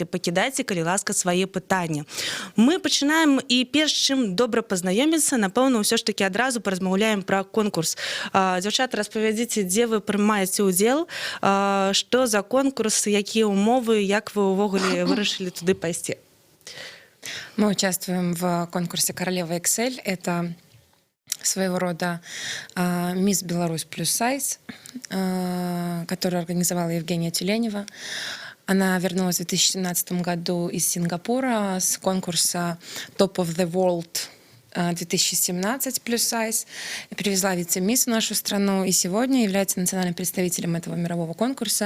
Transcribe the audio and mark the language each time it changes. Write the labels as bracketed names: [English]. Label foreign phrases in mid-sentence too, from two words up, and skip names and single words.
[Belarusian] Пакідайце, калі ласка, свае пытанні. Мы пачынаем, і перш чым добра пазнаёміцца, напэўна, ўсё ж такі адразу паразмаўляем пра конкурс. Дзяўчаты, распавядзіце, дзе вы прымаеце ўдзел, што за конкурс, якія ўмовы, як вы ўвогуле вырашылі туды пайсці? [Russian] Мы участвуем в конкурсе «Королева Excel». Это своего рода «Мисс Беларусь плюс сайз», которую организовала Евгения Тюленева. Она вернулась в 2017 году из Сингапура с конкурса «Top of the World» 2017 плюс сайз, и привезла вице-мисс в нашу страну, и сегодня является национальным представителем этого мирового конкурса.